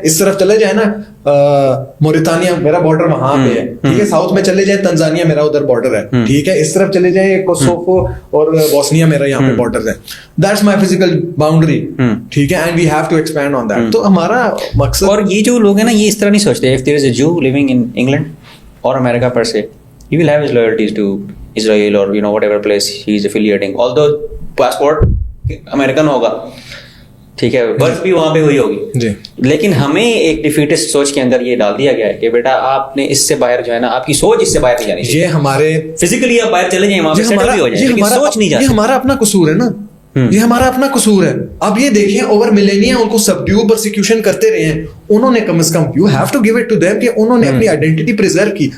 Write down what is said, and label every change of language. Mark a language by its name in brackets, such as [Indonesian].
[Urdu] اس طرف چلے جائے نا موریتانیہ, میرا بارڈر وہاں پہ ہے, ٹھیک ہے. ساؤتھ میں چلے جائے تنزانیہ, میرا ادھر بارڈر ہے, ٹھیک ہے. اس طرف چلے جائے کوسوفو اور بوسنیا, میرا یہاں پہ بارڈر ہے. [English] that's my physical boundary, [Urdu] ٹھیک ہے. [English] And we have to expand on that. [Urdu] تو ہمارا مقصد, اور یہ جو لوگ ہیں نا یہ اس طرح نہیں سوچتے. [English] If there is a Jew living in England or America per se, he will have his loyalties to Israel or whatever place he is affiliating. Although passport American [Urdu] ہوگا, ٹھیک ہے, برتھ بھی وہاں پہ ہوئی ہوگی, لیکن ہمیں ایک ڈیفیٹسٹ سوچ کے اندر یہ ڈال دیا گیا ہے کہ بیٹا آپ نے اس سے باہر جو ہے نا, آپ کی سوچ اس سے باہر نہیں جانی چاہیے. یہ ہمارے فزیکلی آپ باہر چلے جائیں, وہاں پہ سیٹل بھی ہو جائیں, لیکن سوچ نہیں جاتی. یہ ہمارا اپنا قصور ہے نا, یہ ہمارا اپنا قصور ہے. اب یہ دیکھیں اوور ملینیا ان کو سبڈیو پرسیکیوشن کرتے رہے ہیں, انہوں نے کم از کم [English] you have to give it to them [Urdu] کہ انہوں نے اپنی آئیڈینٹی پرزرو کی.